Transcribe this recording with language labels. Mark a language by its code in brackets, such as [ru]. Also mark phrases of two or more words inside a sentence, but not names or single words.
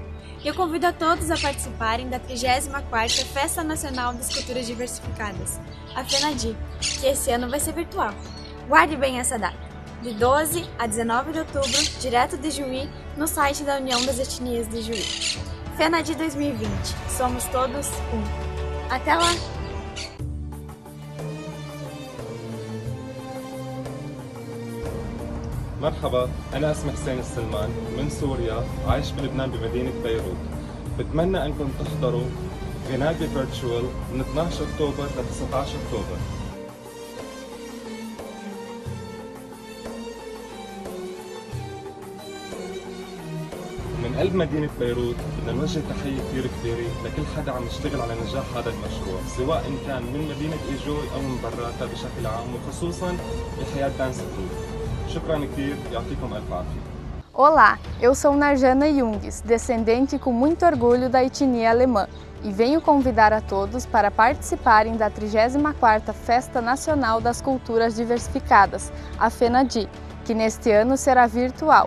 [pt] E eu convido a todos a participarem da 34ª Festa Nacional das Culturas Diversificadas, a FENADI, que esse ano vai ser virtual. Guarde bem essa data, de 12 a 19 de outubro, direto de Ijuí, no site da União das Etnias de Ijuí. FENADI 2020. Somos todos um. Até lá! [ar] مرحبا، أنا اسمي حسين السلمان من سوريا، عايش بلبنان بمدينة بيروت. بتمنى أنكم تحضروا FENADI فيرتشوال من 12 أكتوبر ل 19 أكتوبر. من قلب مدينة بيروت بدنا نوجه تحية كثير كبيرة لكل حدا عم يشتغل على نجاح هذا المشروع، سواء إن كان من مدينة إيجوي أو من براتها بشكل عام، وخصوصا بحياة [en] dance group. [ar] شكرا كثير، يعطيكم ألف عافية. [pt] Olá, eu sou Narjana Jungs, descendente com muito orgulho da etnia alemã, e venho convidar a todos para participarem da 34ª Festa Nacional das Culturas Diversificadas, a FENADI, que neste ano será virtual.